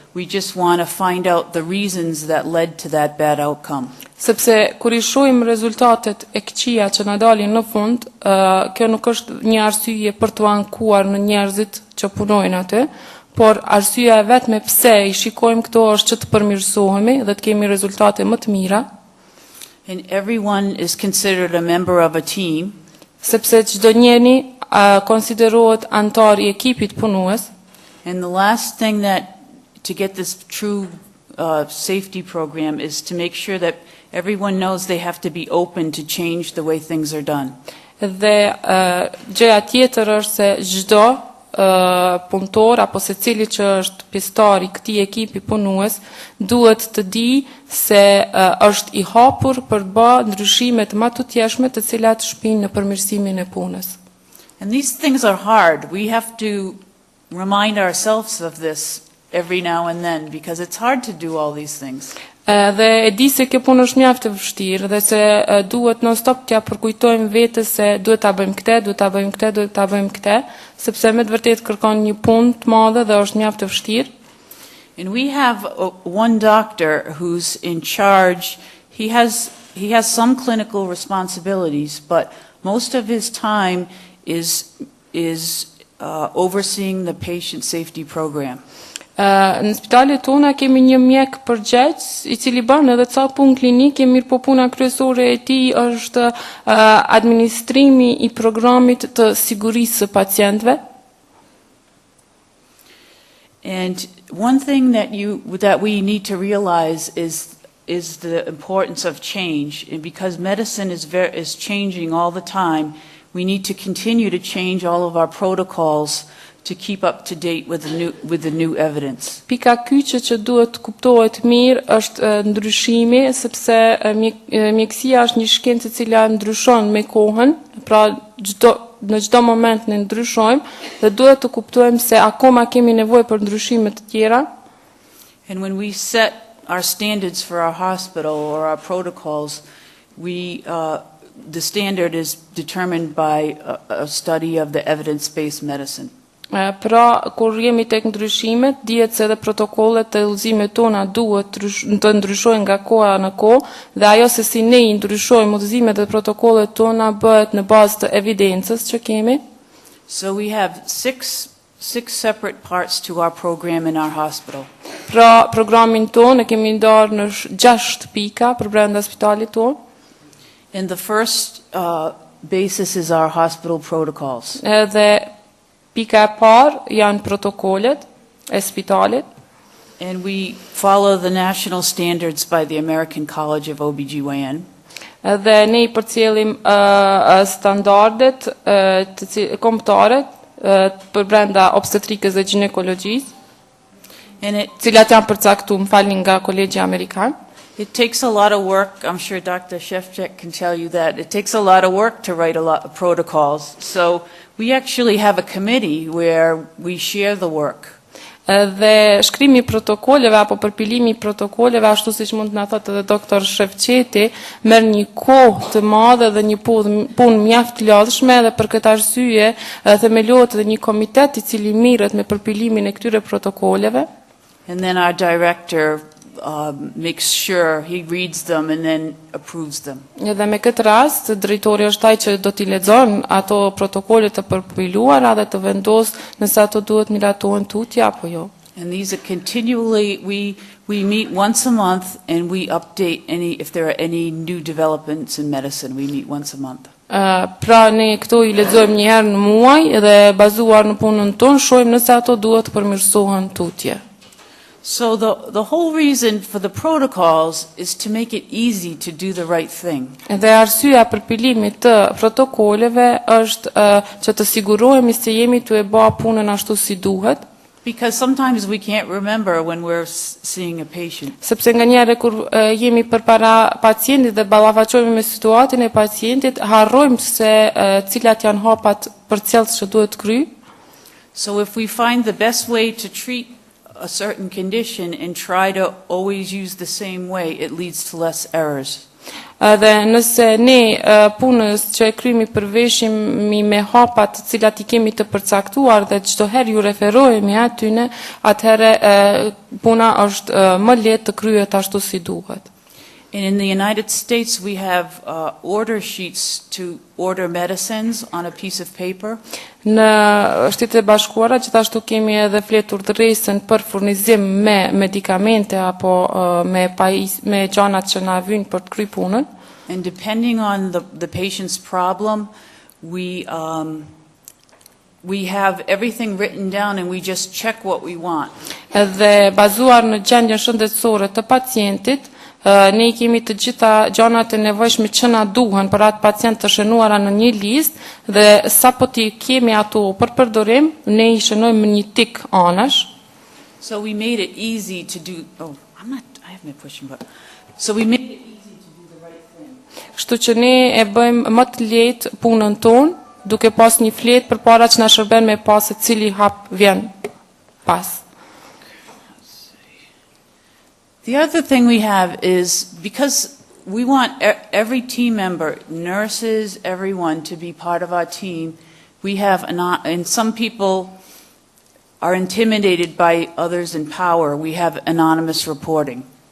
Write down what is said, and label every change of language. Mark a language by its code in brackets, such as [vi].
[en] We just want to find out the reasons that led to that bad outcome. [sq] Sepse kur I shohim rezultatet e këqija që na dalin në fund, kjo nuk është një arsye për t'u ankuar në njerëzit që punojnë aty, por arsyeja e vetme pse I shikojmë këto është që të përmirësohemi dhe të kemi rezultate më të mira. [en] And everyone is considered a member of a team. [sq] Sepse çdo njeri konsiderohet antar I ekipit punues. [en] And the last thing to get this true safety program is to make sure that everyone knows they have to be open to change the way things are done. [sq] Dhe gjëja tjetër është se çdo punëtor apo secili që është pjesëtar i këtij ekipi punues duhet të di se është i hapur për të bërë ndryshime të matutjeshme të cilat shpinë në përmirësimin e punës. [en] And these things are hard. We have to remind ourselves of this every now and then because it's hard to do all these things. [sq] Dhe e di se kjo punë është mjaft e vështirë dhe se duhet non-stop t'ja përkujtojmë vetes se duhet ta bëjmë këtë, duhet ta bëjmë këtë, duhet ta bëjmë këtë, sepse me të vërtetë kërkon një punë të madhe dhe është mjaft e vështirë. [en] And we have one doctor who's in charge. He has some clinical responsibilities, but most of his time is overseeing the patient safety program. [sq] Në spitalet tona kemi një mjek përgjegjës i cili bën edhe ca punë klinike, mirë po puna kryesore e tij është administrimi i programit të sigurisë së pacientëve. [en] And one thing that we need to realize is the importance of change, and because medicine is changing all the time, we need to continue to change all of our protocols to keep up to date with the new evidence. [sq] Pika kyçe që duhet kuptohet mirë është ndryshimi, sepse mjekësia është një shkencë e cila ndryshon me kohën, pra në çdo moment ne ndryshojmë dhe duhet të kuptojmë se akoma kemi nevojë për ndryshime të tjera. [en] And when we set our standards for our hospital or our protocols, the standard is determined by a study of the evidence-based medicine. [sq] Pra, kur jemi tek ndryshimet, dihet se edhe protokollet e udhëzimit tona duhet të ndryshojnë nga koha në kohë dhe ajo se si ne i ndryshojmë udhëzimet dhe protokollet tona bëhet në bazë të evidencës që kemi. [en] So we have six separate parts to our program in our hospital. [sq] Pra, programin tonë e kemi ndarë në 6 pika për brenda spitalit tonë. [en] And the first basis is our hospital protocols. [sq] Edhe pika e parë janë protokollet e spitalit. [en] And we follow the national standards by the American College of OBGYN. [sq] Dhe ne i përcjellim standardet kombëtare për brenda obstetrikës dhe ginekologjisë, cilat janë përcaktuar, më falni, nga Kolegji Amerikan. [en] It takes a lot of work. I'm sure Dr. Shefchak can tell you that. It takes a lot of work to write a lot of protocols. So we actually have a committee where we share the work. [sq] Dhe shkrimi i protokolleve apo përpilimi i protokolleve, ashtu siç mund të na thotë edhe doktor Shefçeti, merr një kohë të madhe dhe një punë mjaft të lodhshme dhe për këtë arsye themelohet edhe një komitet i cili mirret me përpilimin e këtyre protokolleve. [en] And then our director makes sure he reads them and then approves them. [sq] Dhe me këtë rast, drejtori është ai që do t'i lexon ato protokolle të përpiluara dhe të vendos nëse ato duhet miratohen tutje apo jo. [en] And these are continually, we meet once a month and we update if there are any new developments in medicine. We meet once a month. [sq] Pra ne këto i lexojmë një herë në muaj dhe bazuar në punën tonë shohim nëse ato duhet të përmirësohen tutje. [en] So the whole reason for the protocols is to make it easy to do the right thing. [sq] Dhe arsyeja për pilimin të protokoleve është që të sigurohemi se jemi të e bërë punën ashtu si duhet. [en] Because sometimes we can't remember when we're seeing a patient. [sq] Sepse nganjëherë kur jemi përpara pacientit dhe ballafaqohemi me situatën e pacientit, harrojmë se cilat janë hapat përcjellës që duhet kry. [en] So if we find the best way to treat a certain condition and try to always use the same way, it leads to less errors. [sq] Dhe nëse ne punës që e krymi përveshimi me hapat të cilat i kemi të përcaktuar dhe çdo herë ju referohemi atyne, atëherë puna është më lehtë të kryhet ashtu si duhet. [en] And in the United States we have order sheets to order medicines on a piece of paper. [sq] Në Shtetet e Bashkuara gjithashtu kemi edhe fletur dhëresën për furnizim me medikamente apo me gjanat që na vijnë për të kryer punën. [en] And depending on the patient's problem, we have everything written down and we just check what we want. [sq] Dhe bazuar në gjendjen shëndetësore të pacientit, ne I kemi të gjitha gjanat e nevojshme që na duhen për atë pacient të shënuara në një listë dhe sapo ti kemi ato për përdorim, ne I shënojmë në një tik anash. [en] So we made it easy to do, I have my question, but, so we made it easy to do the right thing. [sq] Kështu që ne e bëjmë më të lehtë punën tonë, duke pas një fletë përpara që na shërben me pas se cili hap vjen pas. [en] The other thing we have is, because we want every team member, nurses, everyone, to be part of our team, we have, and some people are intimidated by others in power, we have anonymous reporting.